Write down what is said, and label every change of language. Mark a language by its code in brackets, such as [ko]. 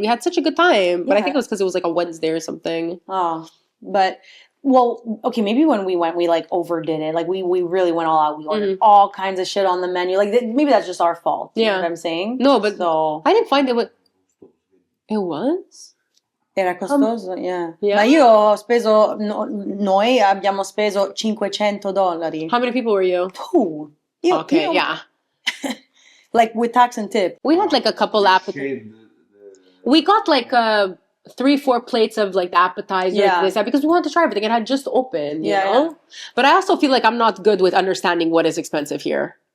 [en] We had such a good time. But I think it was because it was like a Wednesday or something. Oh, but... Well, okay, maybe when we went, we like overdid it. Like we really went all out. We ordered all kinds of shit on the menu. Like maybe that's just our fault. You know what I'm saying? No, but I didn't find it was. It was? [it] Era costoso, [en] yeah. [it] Ma io ho speso, noi abbiamo speso $500. [en] How many people were you? 2. Yeah. Like with tax and tip. We had like a couple appetizers. We got like 3-4 plates of like the appetizers because we wanted to try everything. It had just opened, you know? Yeah. But I also feel like I'm not good with understanding what is expensive here.